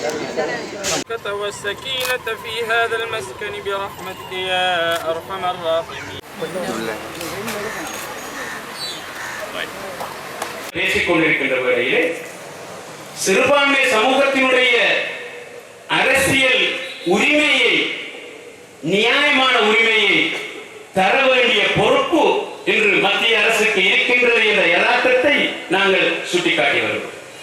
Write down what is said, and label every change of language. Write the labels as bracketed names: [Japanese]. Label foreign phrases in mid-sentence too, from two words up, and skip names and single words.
[Arabic] والسكينة في هذا المسكن برحمتك يا أرحم الراحمين. [Tamil] பேசிக்கொண்டிருக்கின்ற வேளையிலே சிறுபான்மை சமூகத்தினுடைய அரசியல் உரிமையை, நியாயமான உரிமையை தர வேண்டிய பொறுப்பு இன்று மத்திய அரசுக்கு இருக்கின்றது என்ற யதார்த்தத்தை நாங்கள் சுட்டிக்காட்டி வருகிறோம்.